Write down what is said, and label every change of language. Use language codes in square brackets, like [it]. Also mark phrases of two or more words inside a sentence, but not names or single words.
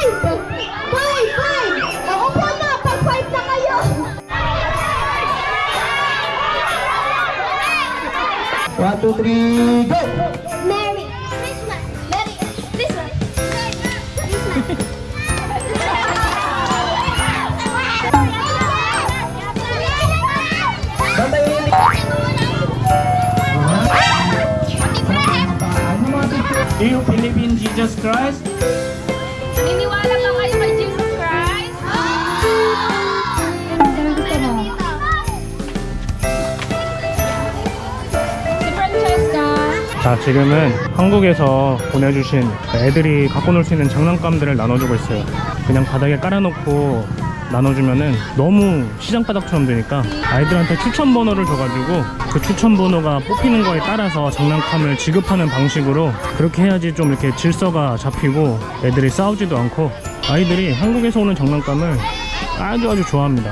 [tl] 5! Naupo na! Pag 5 na kayo! 1, 2, 3, go! [en] Merry Christmas! Merry Christmas! Do you believe in Jesus Christ? [tl] Niniwala ka kayo kay Jesus Christ? Si Francesca. [ko] 자, 지금은 한국에서 보내주신 애들이 갖고 놀 수 있는 장난감들을 나눠주고 있어요. 그냥 바닥에 깔아놓고 나눠주면은 너무 시장바닥처럼 되니까 아이들한테 추천 번호를 줘가지고 그 추천 번호가 뽑히는 거에 따라서 장난감을 지급하는 방식으로, 그렇게 해야지 좀 이렇게 질서가 잡히고 애들이 싸우지도 않고, 아이들이 한국에서 오는 장난감을 아주 좋아합니다.